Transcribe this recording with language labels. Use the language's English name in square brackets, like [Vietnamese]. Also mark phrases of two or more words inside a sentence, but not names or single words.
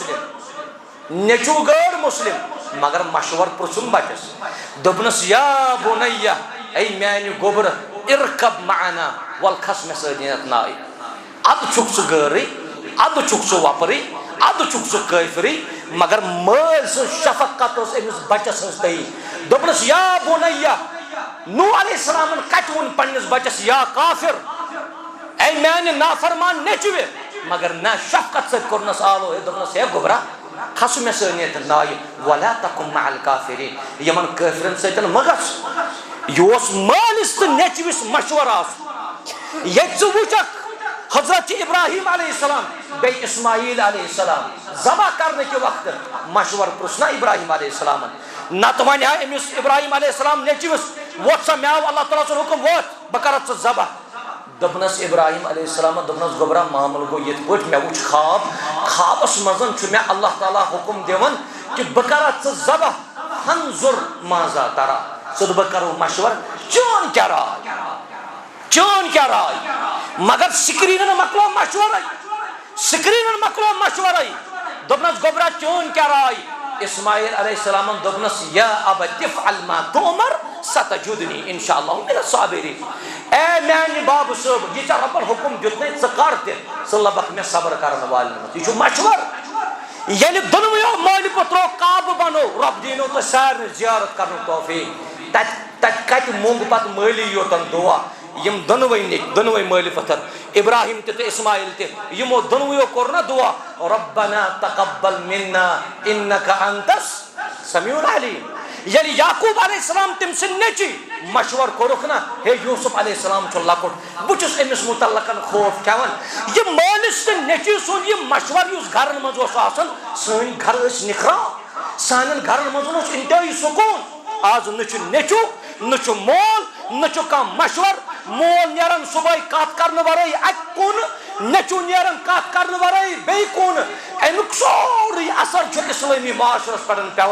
[Kashmiri] مسلم نیٚچوٗ غٲر مسلم مگر مشور پرژھُن بچس دوٚپنس [Arabic] یا بُنیہ [Kashmiri] اے میانہِ گوبرٕ ارکب معنا ول کھس مےٚ سۭتۍ یتھ نایہِ ادٕ چھُکھ ژٕ غٲرٕے ادٕ چھُکھ ژٕ وۄپرٕے ادٕ چھُکھ ژٕ کٲفرٕے مگر مٲلۍ سٕنٛز شفقت ٲس أمِس بچس ہٕنٛز تٔہی دوٚپنس [Arabic] یا بُنیہ [Kashmiri] نوح علیہ السلام کت ون پنس بچس یا کافر اے میانہ نافرمان نیچوِ مگر نہ شفقت ست کورنس آلو دپنس ہے گوبرا کھس مے سنت نایہ [Arabic] ولا تکم مع الکافرین [Kashmiri] یمن کافرن سۭتۍ مگس یہ اوس مالس تو نیچوس مشور آس ییٚتہِ ژٕ وٕچھکھ حضرت ابراہیم علیہ السلام بیٚیہِ اسماعیل علیہ السلام [Urdu] ذبح کرنے کے وقت [Kashmiri] مشور پرژھنا ابراہیم علیہ السلام نتہٕ ونہِ ہا أمِس ابراہیم علیہ السلام نیچوِس ووت سا مےٚ آو اللہ تعالیٰ سُنٛد حُکم ووت بہٕ کرتھ ژٕ ذبح دوٚپنس ابراہیم علیہ السلام دوٚپنس گوبرا معاملہٕ گوٚو یِتھ پٲٹھۍ مےٚ وٕچھ خواب خوابس منٛز چھُ مےٚ اللہ تعالیٰ حُکم دِوان کہِ بہٕ کرتھ ژٕ ذبح [Arabic] فانظُر ماذا ترى [Kashmiri] ژٕ تہٕ بہٕ کرو مشور چون کیٛاہ راے مگر سکریٖنن مۄکلو مشورے دوٚپنس گوبرا چون کیٛاہ راے اسماعیل علیہ السلام دوٚپنس [Arabic] یا ابت افعل ما تؤمر ستجدنی انشاء اللہ من الصابرین [Kashmiri] اے میانہِ بابہٕ صٲب یہِ ژےٚ رۄبن حُکم دیُتنے ژٕ کر تہِ ژٕ لبکھ مےٚ صبر کرن والٮ۪ن منٛز یہِ چھُ مشور ییٚلہِ دۄنوٕیو مٲلۍ پُترو کعبہٕ بنوو رۄب دیٖنو تۄہہِ سارنٕے زیارت کرنُک توفیٖق تتہِ کتہِ موٚنگ پتہٕ مٲلی یوتن دعا یم دۄنوٕے مٲلۍ پتھر ابراہیم تہِ اسماعیل تہِ یمو دۄنوٕیو کوٚر نا دعا [Arabic] ربنا تقبل منا انك انت السميع العليم [Kashmiri] ییٚلہِ یعقوب علیہ السلام تٔمۍ سٕنٛدۍ نیٚچی مشور کوٚرُکھ نا ہے یوسف علیہ السلام چھُ لۄکُٹ بہٕ چھُس أمِس متعلقن خوف کھٮ۪وان یہِ مٲلِس تہٕ نیٚچوِ سُنٛد یہِ مشور یُس گرن منٛز اوس آسان سٲنۍ گرٕ ٲسۍ نِکھراو سانٮ۪ن گرن منٛز اوس انتہٲیی سکوٗن آز نہ چھُ نیٚچوٗ نہ چھُ مول نہ چھُ کانٛہہ مشور مول نیران صبحٲے کتھ کرنہٕ ورٲے اکہِ کوٗنہٕ نیٚچوٗ نیران کتھ کرنہٕ ورٲے بیٚیہِ کوٗنہٕ امیُک سورُے اثر چھُ اسلٲمی معاشرس پٮ۪ٹھ پیوان